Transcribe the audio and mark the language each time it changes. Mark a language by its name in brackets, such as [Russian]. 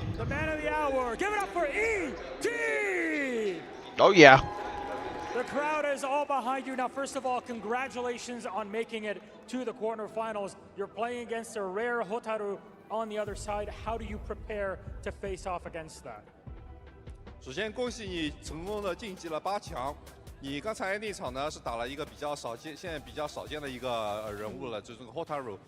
[English] The man of the hour. Give it up for E.T. Oh yeah. The crowd is all behind you. Now, first of all, congratulations on making it to the quarterfinals. You're playing against a rare Hotaru on the other side. How do you prepare to face off against that? [Chinese] 首先，恭喜你成功的晋级了8强。你刚才那场呢是打了一个比较少见，现在比较少见的一个人物了，就是这个 Hotaru。